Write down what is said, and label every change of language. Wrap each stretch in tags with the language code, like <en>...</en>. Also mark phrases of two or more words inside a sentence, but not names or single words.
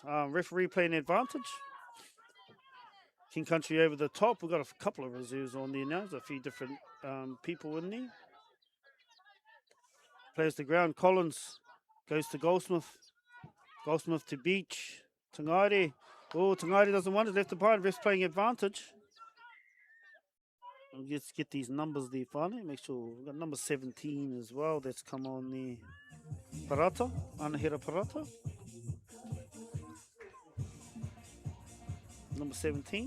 <en>Referee playing advantage. King Country over the top. We've got a couple of reserves on there now. There's a few different people in there. Plays the ground. Collins goes to Goldsmith. Goldsmith to Beach. Tangaire. Oh, Tangaire doesn't want it. Left to behind. Ref's playing advantage. Let's get these numbers there finally. Make sure we've got number 17 as well. That's come on there. Parata. Anahira Parata. Number 17.</en>